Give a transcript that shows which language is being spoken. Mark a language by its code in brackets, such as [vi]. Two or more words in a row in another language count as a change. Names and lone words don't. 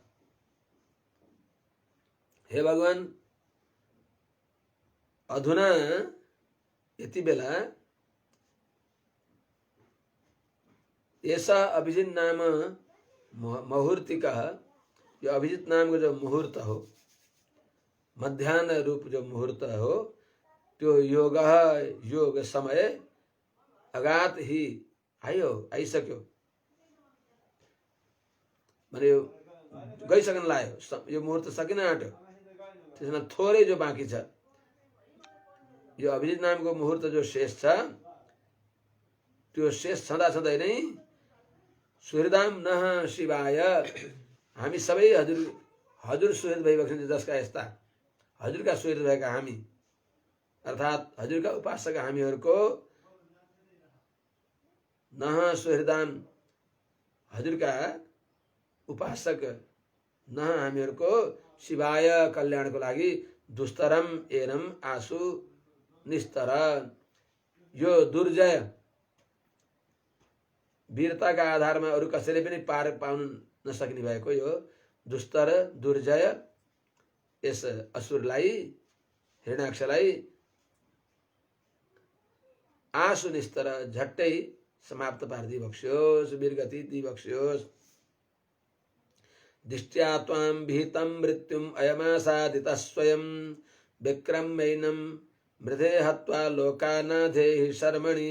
[sa] हे भगवान, अधुना [ne] यति बेला [sa] ऐसा अभिजित नाम मुहूर्तिकः, [ne] यो अभिजित नाम को जो मुहूर्त हो, मध्याह्न रूप जो मुहूर्त हो, त्यो योग समय अगात ही आयो, आइसक्यो, माने यो गइसक्न लाग्यो, यो मुहूर्त सकिन आँट्यो। त्यसमा थोरै जो बाँकी छ, यो अभिजित नामको मुहूर्त जो शेष छ, त्यो शेष छँदाछँदै नै [sa] सुहृदाम नः शिवाय, [ne] हामी सबै हजुर सुहृद भइबक्छन्, जसका यस्ता हजुरका सुहृद भएका हामी, अर्थात् हजुरका उपासक हामीहरूको [sa] नः सुहृदाम, [ne] हजुरका उपासक नः हामीहरूको शिवाय कल्याणको लागि [sa] दुस्तरम एनम आसु निस्तर, [ne] यो दुर्जय वीरताका आधारमा अरू कसैले पनि पार पाउन नसक्ने भएको यो दुस्तर दुर्जय यस असुरलाई, हिरण्याक्षलाई [sa] आसु निस्तर, [ne] झट्टै समाप्त पारिदिबक्स्योस्, वीरगति दिबक्स्योस्। [sa] दिष्ट्या त्वां विहितं मृत्युम् अयमासादितः स्वयं विक्रम्यैनं मृधे हत्वा लोकानाथेहि शर्मणि।